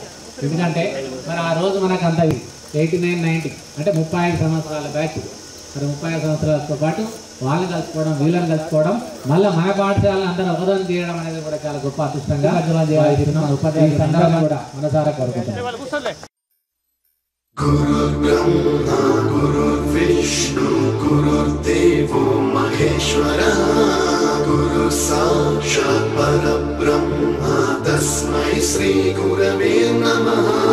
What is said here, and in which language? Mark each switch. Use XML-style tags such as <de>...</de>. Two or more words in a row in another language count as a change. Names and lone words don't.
<te>ఎందుకంటే మరి ఆ రోజు మనకు అంత 89, 90 అంటే 35 సంవత్సరాల బ్యాచ్. మరి 35 సంవత్సరాలతో పాటు వాళ్ళని కలుసుకోవడం, వీళ్ళని కలుసుకోవడం, మళ్ళీ మన పాఠశాలను అందరూ అవరోధం చేయడం అనేది కూడా చాలా గొప్ప అదృష్టంగా ఉపాధ్యాయుల సందర్భంగా కూడా మనసారా కోరుకుంటున్నాం.</te> <sa>गुरुर्ब्रह्मा गुरुर्विष्णु गुरुर्देवो महेश्वरः गुरु साक्षात् परब्रह्मा तस्मै श्री गुरवे नमः।</sa>